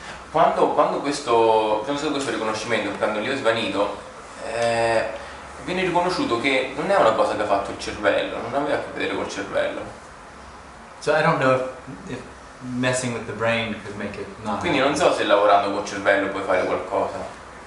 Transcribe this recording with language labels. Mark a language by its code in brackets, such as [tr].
[it] Quando questo riconoscimento, quando lì è svanito, viene riconosciuto che non è una cosa che ha fatto il cervello, non aveva a che vedere col cervello. [en] So I don't know if messing with the brain could make it not. [it] Quindi non so se lavorando col cervello puoi fare qualcosa.